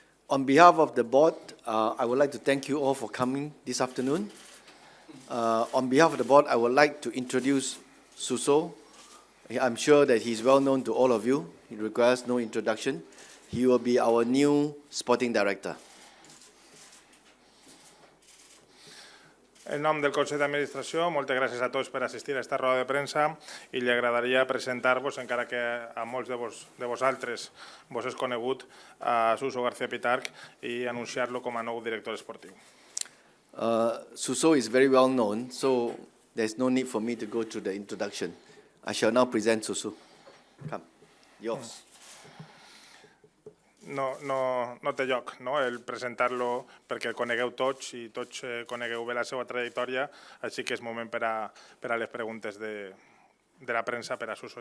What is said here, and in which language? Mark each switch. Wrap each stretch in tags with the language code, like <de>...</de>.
<en>On behalf of the board, I would like to thank you all for coming this afternoon. On behalf of the board, I would like to introduce Suso. I'm sure that he's well known to all of you. He requires no introduction. He will be our new sporting director.</en> <ca>En nom del Consell d'Administració, moltes gràcies a tots per assistir a aquesta roda de premsa i li agradaria presentar-vos, encara que a molts de vosaltres vos és conegut, a Suso García Pitarch i anunciar-lo com a nou director esportiu.</ca> <en>Suso is very well known, so there's no need for me to go through the introduction. I shall now present Suso. Come, yours.</en> <ca>No té lloc el presentar-lo perquè el conegueu tots i tots conegueu bé la seva trajectòria, així que és moment per a les preguntes de la premsa per a Suso.</ca>